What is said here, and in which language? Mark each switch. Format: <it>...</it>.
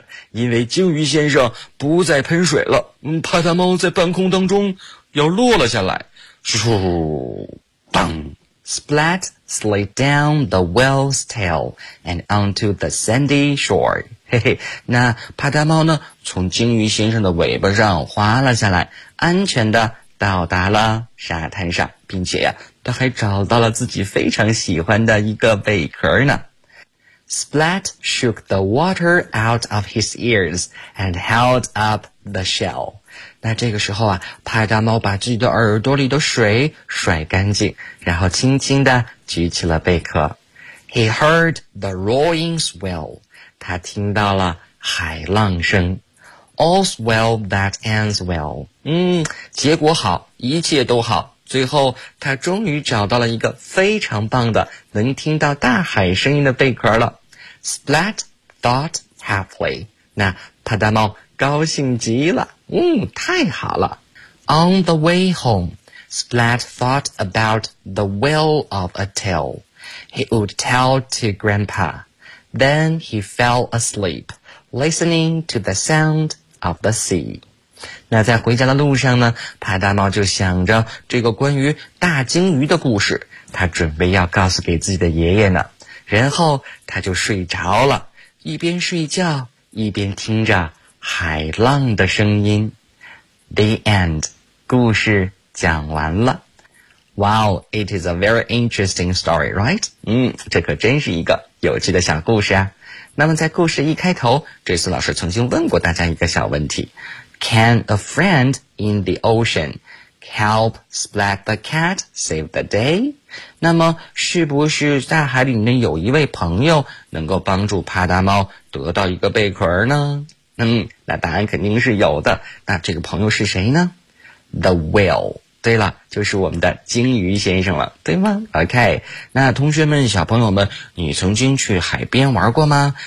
<zh>因为鲸鱼先生不再喷水了，帕达猫在半空当中要落了下来。咻！砰！</zh> <en>Splat slid down the whale's tail and onto the sandy shore.</en> <zh>那帕达猫呢，从鲸鱼先生的尾巴上滑了下来，安全地到达了沙滩上，并且呀，他还找到了自己非常喜欢的一个贝壳呢。</zh> <en>Splat shook the water out of his ears and held up the shell.</en> <zh>那这个时候啊，帕达猫把自己的耳朵里的水甩干净，然后轻轻地举起了贝壳。</zh> <en>He heard the roaring swell.</en> <zh>他听到了海浪声。</zh> <en>All's well that ends well.</en> <zh>结果好，一切都好。最后他终于找到了一个非常棒的能听到大海声音的贝壳了。</zh> <en>Splat thought happily.</en> <zh>那帕达猫高兴极了，太好了。</zh> <en>On the way home, Splat thought about the whale of a tale. He would tell to Grandpa. Then he fell asleep, listening to the sound of the sea.</en> <zh>那在回家的路上呢，帕达猫就想着这个关于大鲸鱼的故事，他准备要告诉给自己的爷爷呢，然后他就睡着了，一边睡觉一边听着海浪的声音。</zh> <en>The end.</en> <zh>故事讲完了。</zh> <en>Wow, it is a very interesting story, right?</en> <zh>这可真是一个有趣的小故事啊。那么在故事一开头，这次老师曾经问过大家一个小问题，</zh> <en>Can a friend in the ocean help Splat the cat save the day?</en> <zh>那么是不是大海里面有一位朋友能够帮助帕达猫得到一个贝壳呢？那答案肯定是有的。那这个朋友是谁呢？</zh> <en>The whale.</en> <zh>对了，就是我们的鲸鱼先生了，对吗？OK, 那同学们，小朋友们，你曾经去海边玩过吗？</zh>